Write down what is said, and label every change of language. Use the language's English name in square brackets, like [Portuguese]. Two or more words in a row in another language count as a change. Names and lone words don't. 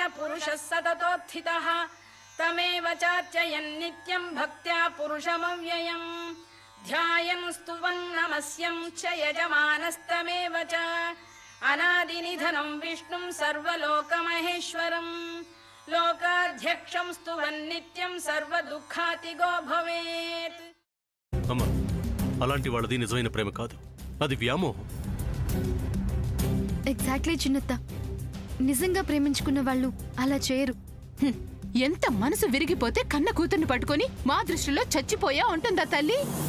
[Sanskrit] पुरुषः सततोत्थितः तमेव चार्चयन् नित्यं भक्त्या पुरुषमव्ययं ध्यायन् स्तुवन् नमस्यं च यजमानस्तमेव च अनादिनिधनं विष्णुं सर्वलोकमहेश्वरं लोकाध्यक्षं स्तुवन् नित्यं सर्वदुःखातिगो भवेत्। [Telugu] అలాంటి వాళ్ళది నిజమైన ప్రేమ కాదు, అది వ్యామోహం. ఎగ్జాక్ట్లీ చిన్నత్త, నిజంగా ప్రేమించుకున్న వాళ్ళు అలా చేయరు. ఎంత మనసు విరిగిపోతే కన్న కూతుర్ని పట్టుకొని మా దృష్టిలో చచ్చిపోయా ఉంటుందా తల్లి?